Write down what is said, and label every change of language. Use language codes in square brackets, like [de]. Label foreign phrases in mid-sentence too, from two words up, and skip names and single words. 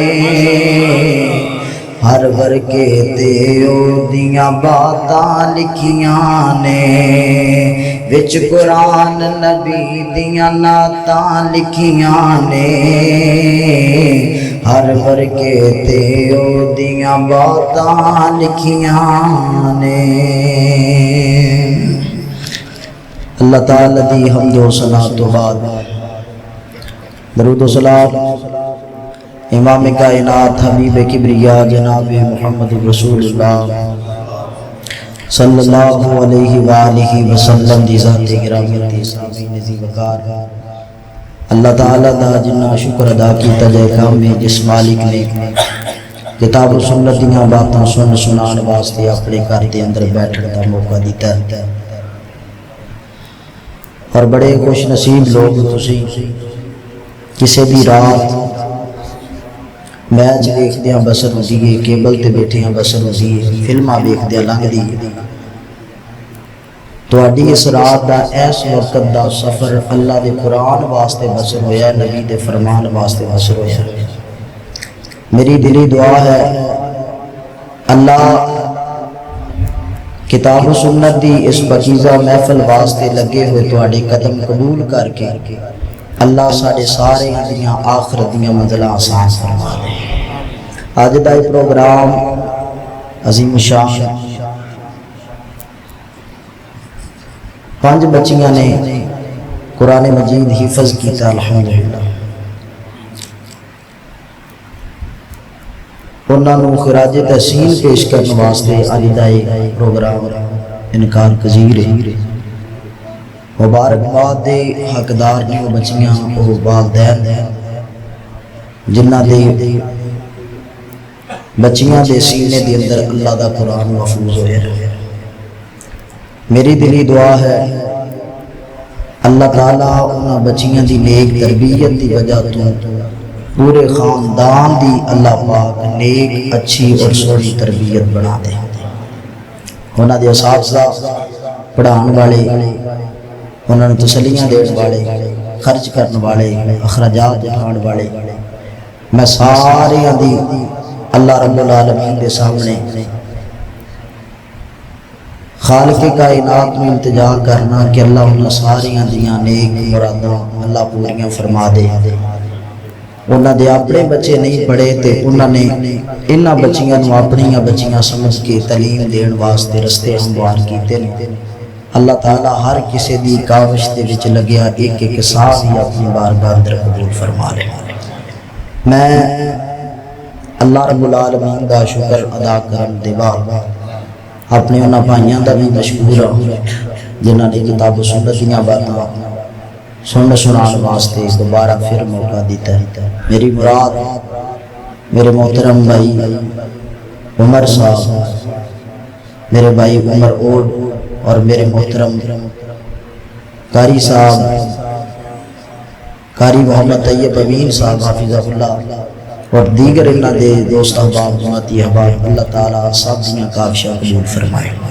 [pa] ہر ورگے تے او دیاں باتاں لکھیاں نے وچ قرآن نبی دیاں نعتاں لکھیاں نے ہر ورگے تے او دیاں باتاں لکھیاں نے اللہ تعالی دی حمد و ثنا تو بعد درود و سلام امام کائنات حبیب کبریا جناب محمد رسول اللہ [ar] صلی اللہ علیہ وآلہ وسلم [pa] دی ذات گرامی دی اسلامی نزی وقار اللہ تعالیٰ دا جنہ شکر ادا کیتا جائے کام میں جس مالک نے کتاب و سنت دیاں باتاں سنان واسطے اپنے گھر دے اندر بیٹھنے دا موقع دیتا ہے اور بڑے خوش نصیب لوگ تسی کسے بھی رات میچ دیکھ دیاں بسر ہو دیئے کیبل تے بیٹھے ہیں بسر ہو دیئے فلمہ دیکھ دیاں لنگ دیئے تو اڈی اس رات دا ایس وقت دا سفر اللہ دے قرآن واسطے بسر ہویا ہے نبی دے فرمان واسطے بسر ہویا ہے میری دلی دعا ہے اللہ کتاب و سنت دی اس پاکیزہ محفل واسطے لگے ہوئے تواڈے قدم قبول کر کے اللہ ساڈے سارے دیاں آخرت دیاں منزلاں آسان فرما دے۔ اج دا یہ پروگرام عظیم شان 5 بچیاں نے قرآن مجید حفظ کیتا الحمدللہ۔ انہاں نوں خراج تحسین پیش کرنے واسطے اج دا یہ پروگرام انکار پذیر ہے۔ مبارکباد دے حقدار نے وہ بچیاں وہ والدین جنہاں دے بچیاں دے سینے دے اندر اللہ دا قرآن محفوظ ہوئے رہے۔ میری دلی دعا ہے اللہ تعالیٰ انہاں بچیاں دی نیک تربیت دی وجہ تو پورے خاندان دی اللہ پاک نیک اچھی اور سوڑی تربیت بنا دے۔ انہاں دے اساتذہ پڑھان والے، انہاں نے تسلیاں دین والے، خرچ کرنے والے، اخراجات اٹھان والے، میں سارے دی اللہ رب العالمین دے سامنے خالق کائنات میں التجا کرنا کہ اللہ انہاں ساریاں دیاں نیک مراداں اللہ پوریاں فرما دے۔ انہاں دے اپنے بچے نہیں پڑھے تے انہاں نے انہاں بچیاں نوں اپنیاں بچیاں سمجھ کے تعلیم دین واسطے رستے ہموار کیتے نے۔ اللہ تعالیٰ ہر کسی دی کاوش دے وچ لگیا ایک ایک ساہ ہی اپنی بارگاہ اندر قبول فرما لے۔ میں اللہ رب العالمین دا شکر ادا کرن دے بعد اپنے انہاں بھائیاں دا بھی مشکور ہوں جنہاں نے کتاب و سنت دیاں باتاں سنان واسطے دوبارہ پھر موقع دیتا ہے۔ میری مراد میرے محترم بھائی عمر صاحب، میرے بھائی عمر اوڈ اور میرے محترم قاری صاحب قاری محمد طیب امین صاحب [ar] حافظہ اللہ [pa] اور دیگر انہاں دے دوست احباب جماعتی احباب، اللہ تعالیٰ سب دیاں کاوشاں قبول فرمائے۔